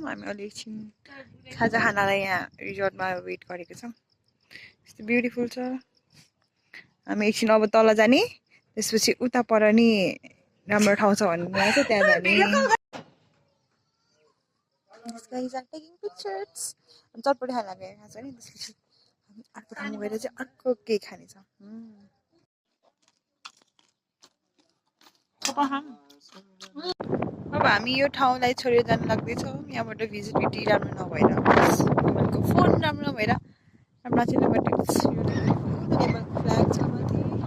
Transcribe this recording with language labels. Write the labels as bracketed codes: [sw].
[ne] हामी अलि एकछिन खाजा खानालाई यहाँ रिजोर्टमा वेट गरेको छौँ. यस्तो ब्युटिफुल छ. हामी एकछिन अब तल जाने, त्यसपछि उता पर नि राम्रो ठाउँ छ भन्नुभएको छ, त्यहाँ जाने. [en] These guys are taking pictures. [ne] चटपटी खाना लागेको छ नि, त्यसपछि हामी अर्को ठाउँमा गएर चाहिँ अर्को केही खाने छ. अब हामी यो ठाउँलाई छोडेर जान लाग्दैछौँ. यहाँबाट भिजिबिलिटी राम्रो नभएर, तपाईँको फोन राम्रो नभएर राम्रो चाहिँ बट नेपालको फ्ल्याग छ माथि.